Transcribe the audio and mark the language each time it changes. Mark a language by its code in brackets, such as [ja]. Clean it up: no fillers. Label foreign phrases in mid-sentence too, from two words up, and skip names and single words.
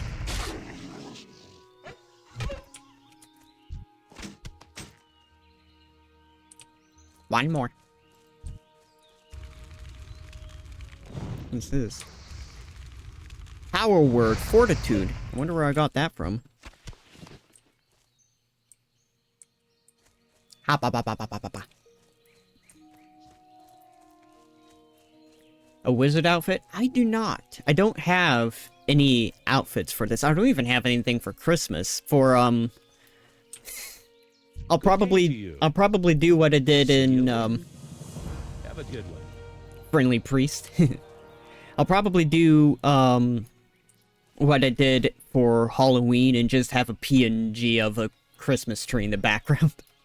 [en] One more. What's this? Power word, fortitude. I wonder where I got that from. Ha ba ba ba ba ba ba ba. A wizard outfit? I do not. I don't have any outfits for this. I don't even have anything for Christmas. For I'll probably do what I did in Have a good one. Friendly Priest. I'll probably do what I did for Halloween and just have a PNG of a Christmas tree in the background.